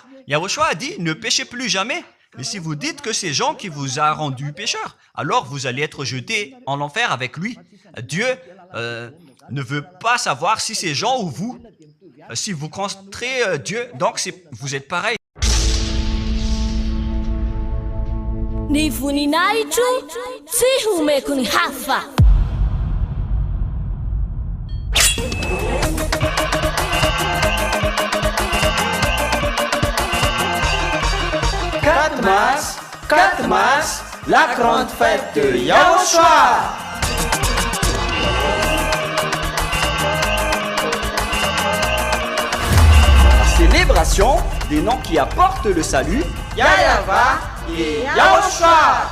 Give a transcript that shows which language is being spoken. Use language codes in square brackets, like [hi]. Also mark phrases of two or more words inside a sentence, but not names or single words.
[fr] Yahushua a dit, ne péchez plus jamais. Mais si vous dites que c'est Jean qui vous a rendu pécheur, alors vous allez être jeté en enfer avec lui. Dieu ne veut pas savoir si c'est Jean ou vous. Si vous contrez Dieu, donc vous êtes pareil. [mg] Ni voninahitro tsy homeko ny hafa. [fr] Katmas, la grande fête de Yahushua. La célébration des noms qui apportent le salut, Yahweh et Yahushua.